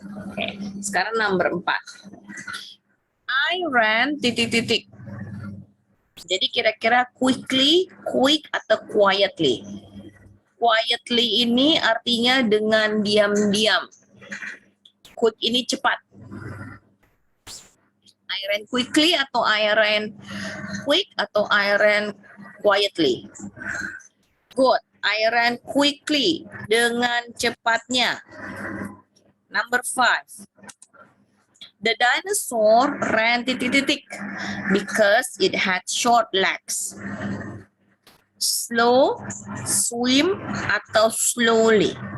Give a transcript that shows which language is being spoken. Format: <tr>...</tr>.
<id>Oke, sekarang nomor 4.</id> <en>I ran</en> <id>titik-titik. Jadi kira-kira quickly, quick atau quietly. Quietly ini artinya dengan diam-diam. Quick ini cepat.</id> <en>I ran quickly atau I ran quick atau I ran quietly. Good. I ran quickly,</en> <id>dengan cepatnya.</id> <en>Number 5. The dinosaur ran</en> <id>titik-titik</id> <en>because it had short legs. Slow, swim, atau slowly.</en>